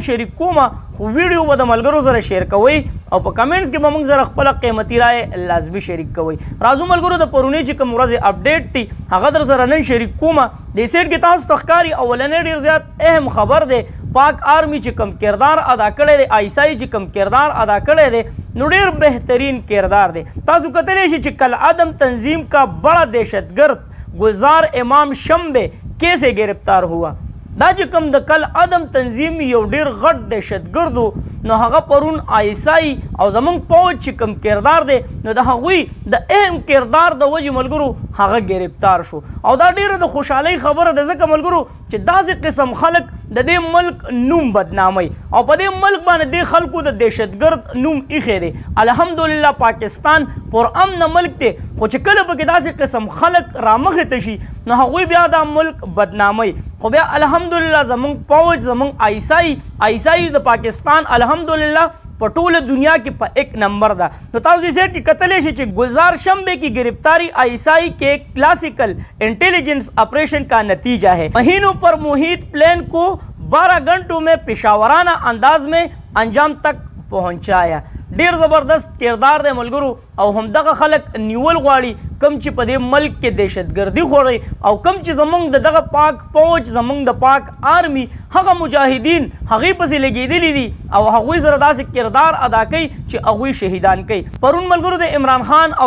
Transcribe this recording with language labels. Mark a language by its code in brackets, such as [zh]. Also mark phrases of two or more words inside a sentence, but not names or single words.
[ps] شریک کومه خو ویډیو به د ملګرو سره شیر کوئ او په کمنټس کې به موږ سره خپله قیمتي رایې لازمي شریک کوئ راځو ملګرو د پرونۍ چې کوم ورځې اپډیټ دي هغه در سره نن شریک کومه دې سیټ کې تاسو ته ښکاري اولنی ډېر زیات اهم خبر دی پاک آرمی چې کوم کردار ادا کړی دی آی ایس آی چې کوم کردار ادا کړی دی نو ډېر بهترین کردار دی تاسو کتلی شئ چې [ur] کالعدم تنظیم کا بڑا دہشت گرد گلزار امام شمبے کیسے گرفتار ہوا [ps] دا چې کوم د کل عدم تنظیم یو ډیر غټ دهشتګردو نو هغه پرون آی ایس آی او زمونږ پوځ چې کوم کردار دی نو د هغوی د اهم کردار د وجې ملګرو هغه گرفتار شو او دا ډیره د خوشحالۍ خبره ده ځکه ملګرو چې داسې قسم خلک د دې ملک نوم بدناموي او په دې ملک باندې دې خلکو د دهشتګرد نوم ایښی دی الحمدلله پاکستان پر امن ملک دی خو چې کله پکې داسې قسم خلک رامخې ته شي نو هغوی بیا دا ملک بدناموي خو بیا الحمدلله زمونږ پوځ زمونږ آی ایس آی د پاکستان الحمدلله په ټوله دنیا کې په 1 نمبر ده نو تاسو دې سیټ کې کتلی شئ چې [ur] گلزار شمبے کی گرفتاری آئی ایس آئی کے کلاسیکل انٹیلیجنس آپریشن کا نتیجہ ہے مہینوں پر محیط پلان کو 12 گھنٹوں میں پیشاورانہ انداز میں انجام تک پہنچایا [ps] ډیر زبردست کردار دی ملګرو او همدغه خلک نیول غواړي کم چې په دې ملک کې دهشتګردي خوړی او کم چې زمونږ د دغه پاک فوج زمونږ د پاک آرمی هغه مجاهدین هغوی پسې لګېدلي دي او هغوی سره داسې کردار ادا کوي چې هغوی شهیدان کوي پرون ملګرو د عمران خان او